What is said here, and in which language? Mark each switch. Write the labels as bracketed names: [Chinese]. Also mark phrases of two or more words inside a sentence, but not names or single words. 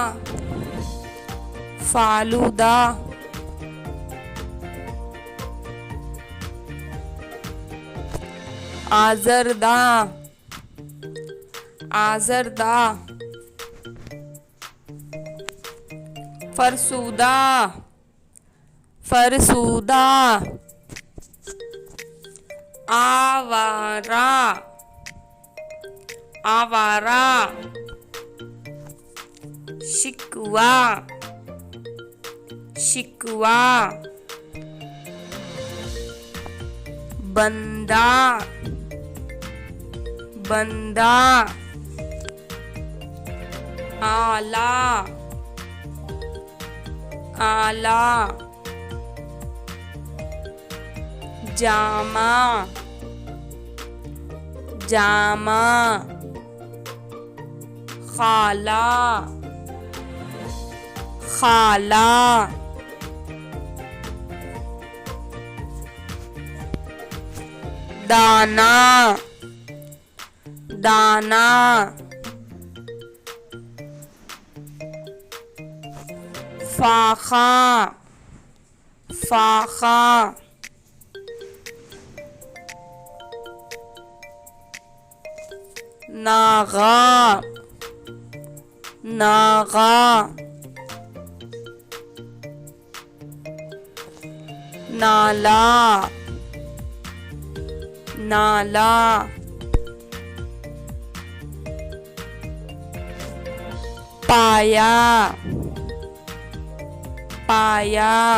[Hindi] फालूदा, आजरदा, आजरदा, फरसूदा, फरसूदा, आवारा, आवारा, शिकवा, शिकवा, बंदा बंदा। आला आला। जामा जामा। खाला खाला। दाना दाना। फाखा फाखा। नागा नागा। नाला नाला। पाया पाया।